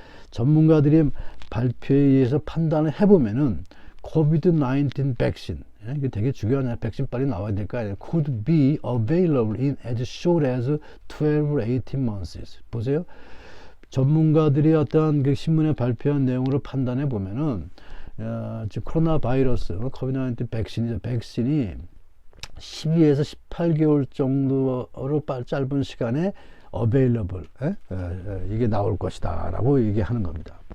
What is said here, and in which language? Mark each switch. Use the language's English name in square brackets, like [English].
[Korean] 전문가들이 발표에 의해서 판단을 해보면은 COVID-19 백신, 이게 되게 중요하냐. 백신 빨리 나와야 될 거 아니에요. [English] Could be available in as short as 12 or 18 months. [Korean] 보세요. 전문가들이 어떤 그 신문에 발표한 내용으로 판단해 보면은 지금 코로나 바이러스, COVID-19 백신이죠. 백신이 12에서 18개월 정도로 짧은 시간에 available, 이게 나올 것이다 라고 얘기하는 겁니다.